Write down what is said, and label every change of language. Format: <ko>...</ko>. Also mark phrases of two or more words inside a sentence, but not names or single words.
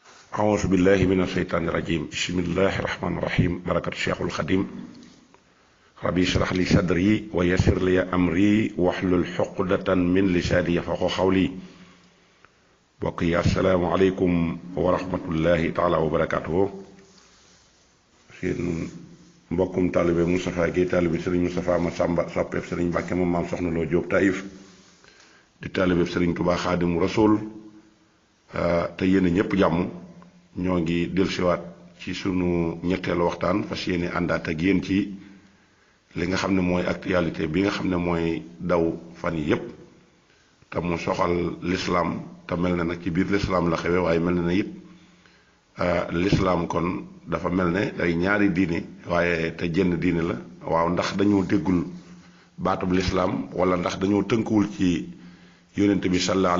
<ar>أعوذ بالله من الشيطان الرجيم بسم الله الرحمن الرحيم بركة الشيخ الخديم ربي اشرح لي صدري ويسر لي أمري واحلل عقدة من لساني يفقهوا قولي بقي السلام عليكم ورحمة الله تعالى وبركاته</ar> <wo>seen mbokkum taalibe Moustapha Guèye taalibe Serigne Moustapha Massamba soppeef Serigne Mbacke moom maam soxna Lo Diop Taïf di taalibe Serigne Touba Xaadimu Rasuul te yéen ñëpp jàmm ñoo ngi dellusiwaat ci sunu ñetteelu waxtaan fas yéene àndaat ak yéen ci li nga xam ne mooy actualité bi nga xam ne mooy daw fan yi yépp te mu soxal l'islam te mel na nag ci biir l'islam la xewe waaye mel na ne it l'islam kon dafa mel ne day ñaari diine waaye te jenn diine la waaw ndax dañoo déggul baatub l'islam wala ndax dañoo tënkuwul ci yonent bi</wo> <ar>صلى الله عليه</ar>